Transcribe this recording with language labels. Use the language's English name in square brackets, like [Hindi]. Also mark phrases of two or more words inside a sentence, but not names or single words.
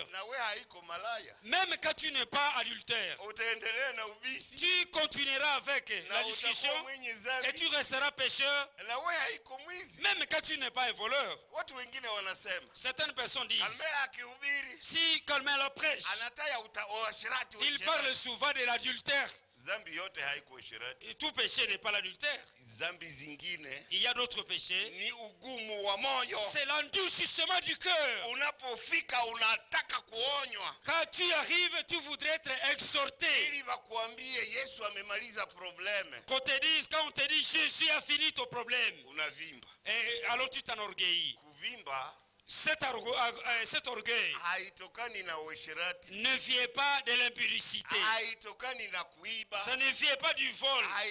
[French] Même quand tu n'es pas adultère, tu continueras avec la discussion et tu resteras pécheur. Même quand tu n'es pas un voleur. Certaines personnes disent, si Carmela prêche, il parle souvent de l'adultère. [Swahili] Zambi yote haiko uasherati. [French] Tout péché n'est pas l'adultère. [Swahili] Zambi zingine, [French] il y a d'autres péchés. [Swahili] Ni ugumu wa moyo. [French] C'est l'endurcissement du cœur. [Swahili] Unapofika unataka kuonywa. [French] Quand tu arrives, tu voudrais être exhorté. [Swahili] Ili bakuambie Yesu amemaliza problème. [French] Quand on te dit Jésus a fini ton problème. [Swahili] Unavimba. [French] Et alors tu t'enorgueillis. [Swahili] Kuvimba. [French] Cet orgueil ne vient pas de l'impudicité. Ça ne vient pas du vol.